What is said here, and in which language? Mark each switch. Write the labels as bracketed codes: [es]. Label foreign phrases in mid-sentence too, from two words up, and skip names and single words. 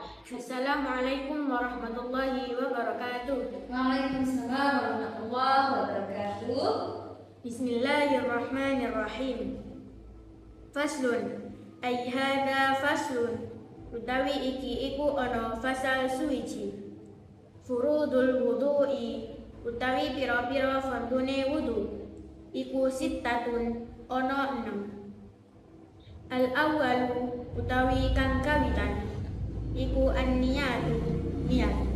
[ar] السلام عليكم ورحمة الله وبركاته. وعليكم السلام ورحمة الله وبركاته. بسم الله الرحمن الرحيم. فصل، أي هذا فصل. [jv] Utawi iki iku ana fasal suwiji. [ar] فروض الوضوء, [jv] utawi pira-pira fardune wudu. Iku sittatun, ana 6. [ar] الأول, [jv] utawi kang kawitan, iku an-niyatu, niat.